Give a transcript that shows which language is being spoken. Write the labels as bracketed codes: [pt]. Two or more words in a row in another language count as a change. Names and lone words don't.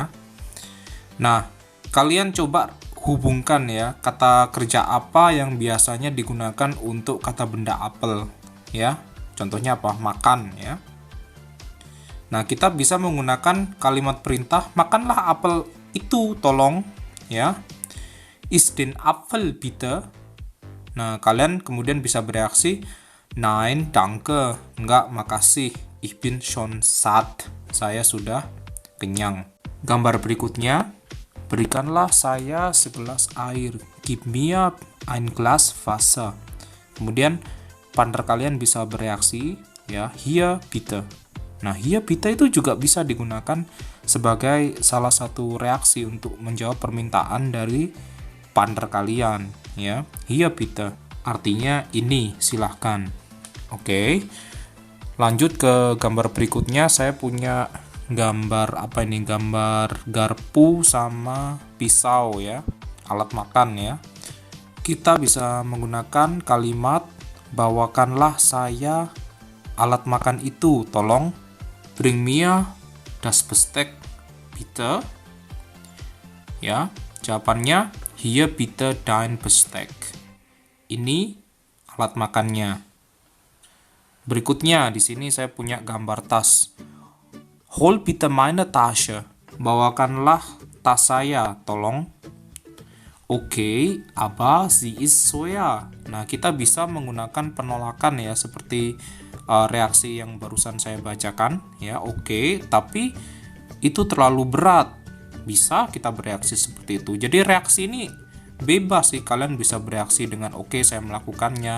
[id] Nah, kalian coba hubungkan ya, kata kerja apa yang biasanya digunakan untuk kata benda apel ya. Contohnya apa? Makan ya. Nah, kita bisa menggunakan kalimat perintah, makanlah apel itu, tolong ya. [de] Iss den Apfel bitte. [id] Nah, kalian kemudian bisa bereaksi, [de] nein, danke, [id] enggak, makasih, [de] ich bin schon satt, [id] saya sudah kenyang. Gambar berikutnya, berikanlah saya segelas air, [de] gib mir ein Glas Wasser. [id] Kemudian partner kalian bisa bereaksi ya, [de] hier bitte. [id] Nah, [de] hier bitte [id] itu juga bisa digunakan sebagai salah satu reaksi untuk menjawab permintaan dari partner kalian ya. [de] Hier bitte [id] artinya ini, silahkan. Oke. Lanjut ke gambar berikutnya, saya punya gambar apa ini? Gambar garpu sama pisau ya, alat makan ya. Kita bisa menggunakan kalimat bawakanlah saya alat makan itu, tolong. [de] Bring mir das Besteck bitte. [id] Ya, jawabannya [de] hier bitte dein Besteck. [id] Ini alat makannya. Berikutnya di sini saya punya gambar tas. [de] Hol bitte meine Tasche. [id] Bawakanlah tas saya, tolong. [de] Oke, aber sie ist schwer. [id] Nah, kita bisa menggunakan penolakan ya, seperti reaksi yang barusan saya bacakan ya. Oke, tapi itu terlalu berat. Bisa kita bereaksi seperti itu. Jadi reaksi ini bebas sih, kalian bisa bereaksi dengan oke, saya melakukannya.